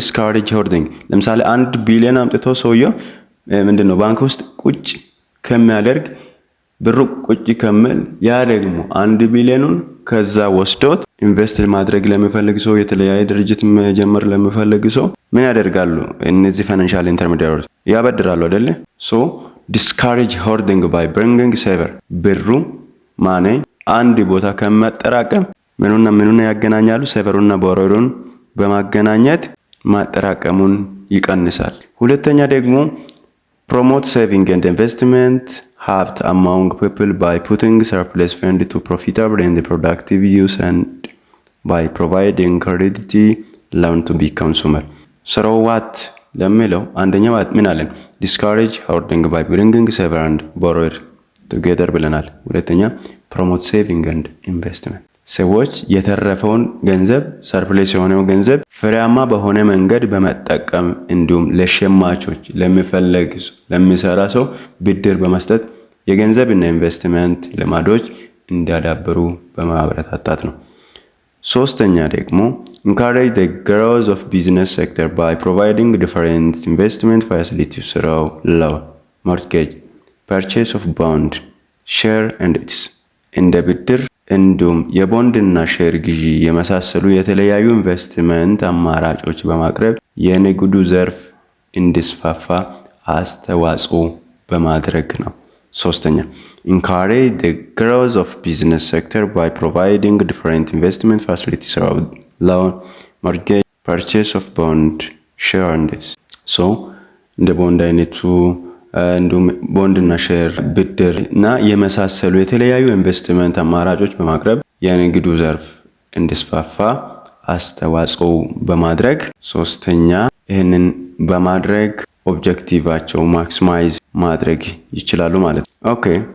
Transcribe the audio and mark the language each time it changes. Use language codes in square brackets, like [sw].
[am] ዲስካሬጅ ሆርዲንግ። ለምሳሌ 1 ቢሊዮን አምጥቶ ሰውየው ምንድነው ባንክ ውስጥ ቁጭ ከሚያደርግ ብሩ ቁጭ ከመል ያ ደግሞ 1 ቢሊዮኑን ከዛ ወስዶት ኢንቨስት ማድረግ ለሚፈልግ ሰው የተለያየ ድርጅት መጀመር ለሚፈልግ ሰው ምን ያደርጋሉ? እነዚህ ፋይናንሻል ኢንተርሚዲየሪስ ያበድራሉ አይደለ? ሶ ዲስካሬጅ ሆርዲንግ ባይ ብሪንጊንግ ሴቨር ብሩ ማኔ አንድ ቦታ ከመጠራቀም ምኑና ያገናኛሉ? ሴቨሩና ቦሮዌሩን በማገናኘት ማጠራቀሙን ይቀንሳል። ሁለተኛ ደግሞ [en] promote saving and investment habit among people by putting surplus fund to profitable and productive use and by providing credit loan to be consumer. [am] So what ለሚለው አንደኛው ምን አለን? [en] discourage hoarding by bringing saver and borrower together [am] ብለናል። ሁለተኛ [en] promote saving and investment [am] ሰዎች የተረፈውን ገንዘብ ሰርፕሌስ የሆነው ገንዘብ ፍሬያማ በሆነ መንገድ በመጠቀም እንዲሁም ለሸማቾች ለሚሰራ ሰው ብድር በመስጠት የገንዘብና ኢንቨስትመንት ልማዶች እንዲያዳብሩ በማበረታታት ነው። [en] ሶስተኛ ደግሞ encourage the growth of business sector by providing different investment facilities through loan, mortgage, purchase of bond, share and its [am] እንደ ብድር እንዲሁም የቦንድና ሼር ግዢ የመሳሰሉ የተለያዩ ኢንቨስትመንት አማራጮች በማቅረብ የንግዱ ዘርፍ እንዲስፋፋ አስተዋጽኦ በማድረግ ነው። [en] ሶስተኛ encourage the growth of business sector by providing different investment facilities around loan, mortgage, purchase of bond, share and this. [am] So እንደ ቦንድ አይነቱ እንዲሁም ቦንድና ሼር ብድር እና የመሳሰሉ የተለያዩ ኢንቨስትመንት አማራጮች በማቅረብ የንግዱ ዘርፍ እንዲስፋፋ አስተዋጽኦ በማድረግ ሶስተኛ ይህንን በማድረግ ኦብጀክቲቫቸው ማክሲማይዝ ማድረግ ይችላሉ ማለት ነው። ኦኬ